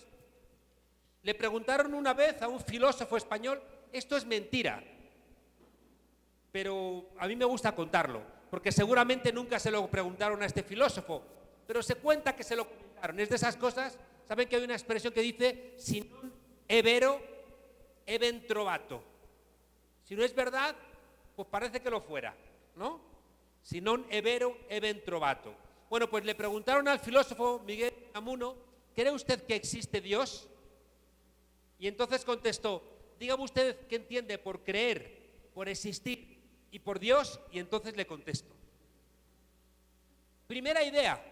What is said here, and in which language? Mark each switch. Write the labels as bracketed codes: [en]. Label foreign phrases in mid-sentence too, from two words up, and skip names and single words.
[es] Le preguntaron una vez a un filósofo español, esto es mentira, pero a mí me gusta contarlo, porque seguramente nunca se lo preguntaron a este filósofo, pero se cuenta que se lo comentaron. Es de esas cosas. ¿Saben que hay una expresión que dice [it] si non è vero, è ben trovato? [es] Si no es verdad, pues parece que lo fuera, ¿no? [it] Si non è vero, è ben trovato. [es] Bueno, pues le preguntaron al filósofo Miguel Unamuno, ¿cree usted que existe Dios? Y entonces contestó, dígame usted qué entiende por creer, por existir y por Dios, y entonces le contesto. Primera idea.